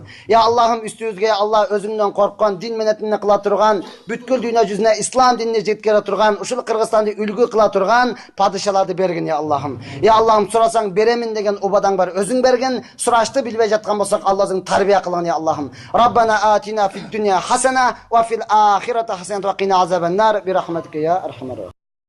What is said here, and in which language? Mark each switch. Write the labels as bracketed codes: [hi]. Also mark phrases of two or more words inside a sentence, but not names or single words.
[ky] Я Аллахым, үстүбүзгө Алла өзүңдөн корккон, дин менетине кыла турган, бүткүл дүйнө жүзүнө ислам динине жеткире турган, ушул Кыргызстанды үлгү кыла турган падышаларды бергин, я Аллахым. Я Аллахым, сурасаң беремин деген убадаң бар, өзүң берген. Сурашты билбей жаткан болсак, Аллахың тарбия кылгын, я Аллахым. [ar] ربنا آتنا في الدنيا حسنة وفي الآخرة حسنة وقنا عذاب النار. برحمتك يا أرحم الراحمين.